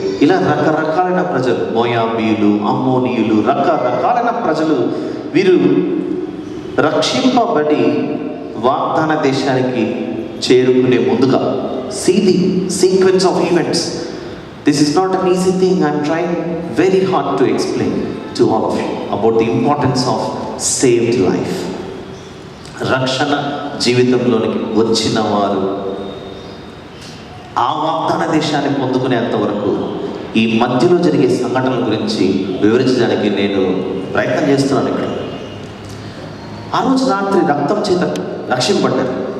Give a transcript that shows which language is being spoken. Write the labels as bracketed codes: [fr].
[te] ఇలా రకరకాలైన ప్రజలు, మోయాబీయులు, అమ్మోనీయులు, రకరకాలైన ప్రజలు వీరు రక్షింపబడి వాగ్దాన దేశానికి చేరుకునే ముందుగా [en] see the sequence of events. This is not an easy thing. I'm trying very hard to explain to all of you about the importance of saved life. [te] రక్షణ జీవితంలోనికి వచ్చిన వారు ఆ వాగ్దాన దేశాన్ని పొందుకునేంత వరకు ఈ మధ్యలో జరిగే సంఘటనల గురించి వివరించడానికి నేను ప్రయత్నం చేస్తున్నాను. ఇక్కడ ఆ రోజు రాత్రి రక్తం చేత రక్షింపడ్డారు.